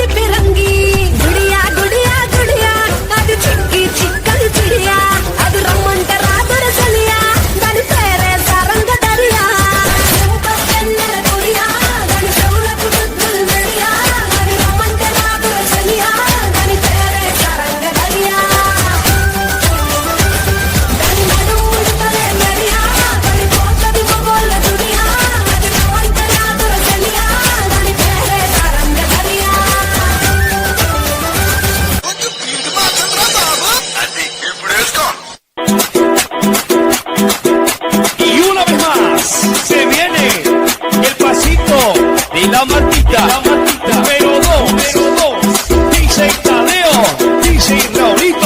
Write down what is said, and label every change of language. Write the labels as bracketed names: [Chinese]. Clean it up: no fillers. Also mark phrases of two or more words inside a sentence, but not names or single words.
[Telugu] పిరంగి గుడియా గుడియా గుడియా అది చిక్కి చిక్కలు చిడియా అది రమ్మంటే రాదుర చలియా దాని పేరే సరంగ దరియా చెన్నెల గుడియా దాని చెవులకు దుద్దులు మెడియా అది రమ్మంటే రాదుర చలియా దాని పేరే సరంగ దరియా దాని నడుముంటలే మెడియా దాని పోతది మొగోళ్ళ దునియా అది రమ్మంటే రాదుర చలియా దాని పేరే సరంగ దరియా [Spanish] Y una vez más se viene el pasito de la Martita. Número 2. DJ Tadeo, DJ Raulito.